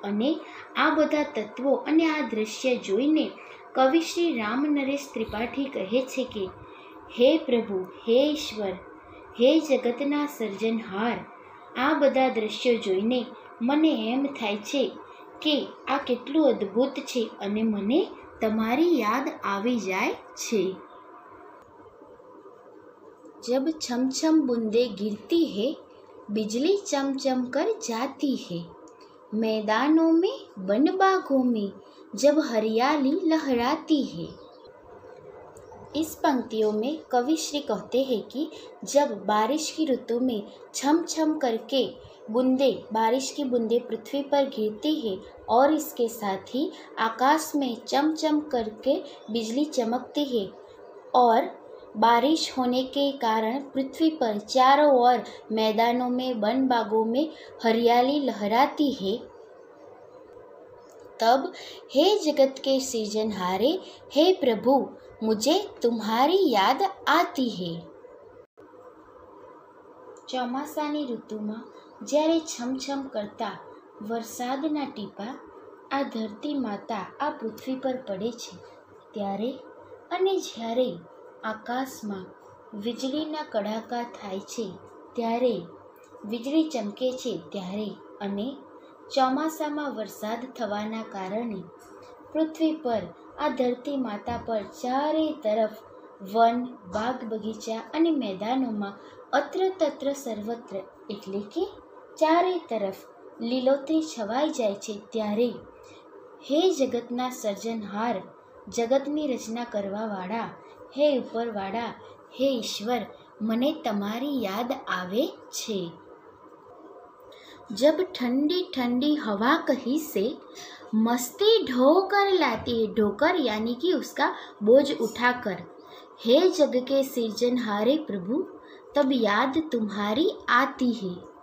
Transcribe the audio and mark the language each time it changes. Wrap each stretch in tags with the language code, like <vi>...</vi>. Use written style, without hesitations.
<gu>અને આ બધા તત્વો અને આ દ્રશ્ય જોઈને કવિ શ્રી રામ નરેશ ત્રિપાઠી કહે છે કે હે પ્રભુ, હે ઈશ્વર, હે જગતના સર્જનહાર, આ બધા દ્રશ્યો જોઈને મને એમ થાય છે કે આ કેટલું અદ્ભુત છે, અને મને તમારી યાદ આવી જાય છે.</gu> <hi>जब छम छम बूंदे गिरती है, बिजली चमचम कर जाती है, मैदानों में वन बागों में जब हरियाली लहराती है। इस पंक्तियों में कवि श्री कहते हैं कि जब बारिश की ऋतु में छम छम करके बारिश की बूंदे पृथ्वी पर गिरती है, और इसके साथ ही आकाश में चम चम करके बिजली चमकती है, और बारिश होने के कारण पृथ्वी पर चारों ओर मैदानों में वन बागों में हरियाली लहराती है, तब हे जगत के सृजनहारे, हे प्रभु, मुझे तुम्हारी याद आती है।</hi> <gu>ચોમાસાની ઋતુમાં જ્યારે છમછમ કરતા વરસાદના ટીપા આ ધરતી માતા આ પૃથ્વી પર પડે છે ત્યારે, અને જ્યારે આકાશમાં વીજળીના કડાકા થાય છે ત્યારે, વીજળી ચમકે છે ત્યારે, અને ચોમાસામાં વરસાદ થવાના કારણે પૃથ્વી પર આ ધરતી માતા પર ચારે તરફ વન, બાગ બગીચા અને મેદાનોમાં અત્ર તત્ર સર્વત્ર એટલે કે ચારે તરફ લીલોતરી છવાઈ જાય છે ત્યારે હે જગતના સર્જનહાર, જગતની રચના કરવાવાળા, હે ઉપરવાળા, હે ઈશ્વર, મને તમારી યાદ આવે છે।</gu> <hi>जब ठंडी ठंडी हवा कहीं से मस्ती ढोकर लाती है, ढोकर यानी कि उसका बोझ उठाकर, हे जग के सृजनहारे प्रभु, तब याद तुम्हारी आती है।</hi>